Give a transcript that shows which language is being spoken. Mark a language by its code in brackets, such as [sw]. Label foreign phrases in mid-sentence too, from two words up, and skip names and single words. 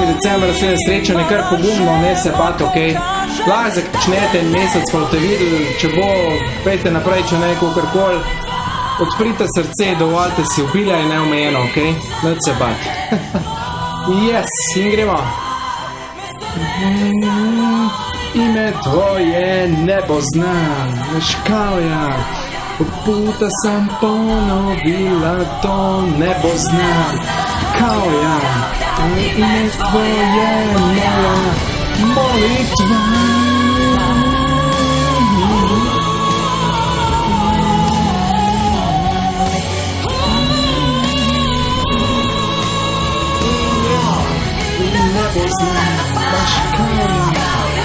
[sl] december, naslednje srečanje, kar pogumno, ne se bati, okej. Lahko začnete en mesec, pa boste videli, če bo, pejte naprej, če ne, kakorkoli. Odprite srce, dovoljte si ubila in neomejeno, okej? Ne se bati. Yes, in gremo. [sr] Ime tvoje ne poznam, veš kao ja. Puta sam ponovila to, ne poznam, kao ja. Ime tvoje moja molitva. Ne poznam, baš kao ja.